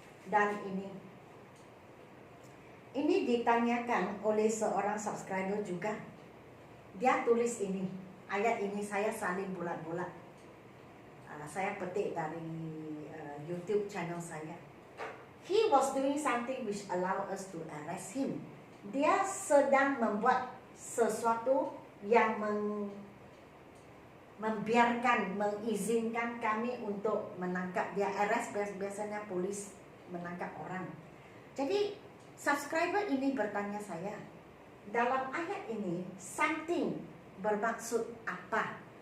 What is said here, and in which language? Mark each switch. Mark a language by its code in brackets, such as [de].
[ms] Dan ini ditanyakan oleh seorang subscriber juga. Dia tulis ini, ayat ini saya salin bulat-bulat. Saya petik dari YouTube channel saya. [en] He was doing something which allowed us to arrest him. [ms] Dia sedang membuat sesuatu yang membiarkan, mengizinkan kami untuk menangkap dia. Arrest biasanya polis menangkap orang. Jadi subscriber ini bertanya saya, dalam ayat ini something bermaksud apa?